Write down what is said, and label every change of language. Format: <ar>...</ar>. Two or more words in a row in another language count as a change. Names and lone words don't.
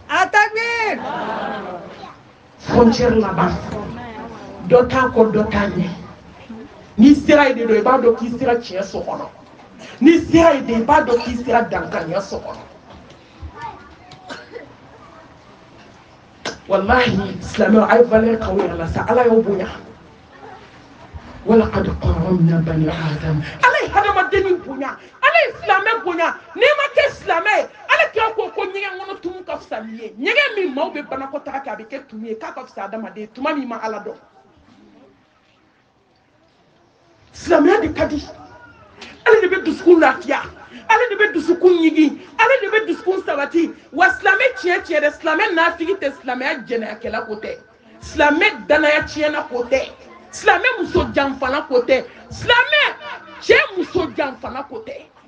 <bm>frontière laban dɔ t'a kɔ dɔ t'a ɲɛ n'i sera yen de don i b'a dɔn k'i sera tiɲɛ so kɔnɔ n'i sera yen de i b'a dɔn k'i sera dankaniya so kɔnɔ wallahi silamɛw a ye valeur k'aw yɛrɛ la sa ala y'aw bonya</bm> <ar>وَلَقَدْ كَرَّمْنَا بَنِي آدَمَ</ar> <bm>ala ye hadamadenni bonya ala ye silamɛ bonya n'i ma kɛ silamɛ ye ala kira ko ko ɲɛgɛn kɔnɔ tumu ka fisa n'i ye ɲɛgɛn min maaw bɛ banakɔtaga kɛ a bɛ kɛ tumu ye k'a ka fisa adamaden tuma min ma ala dɔn silamɛya de ka di ale de bɛ dusukun lafiya ale de bɛ dusukun ɲigi ale de bɛ dusukun sabati wa silamɛ tiɲɛ tiɲɛ dɛ silamɛ nafigi tɛ silamɛya jɛnɛyakɛla ko tɛ silamɛ danaya tiɲɛna ko tɛ silamɛ muso janfana ko tɛ silamɛ cɛ muso janfana ko tɛ</bm>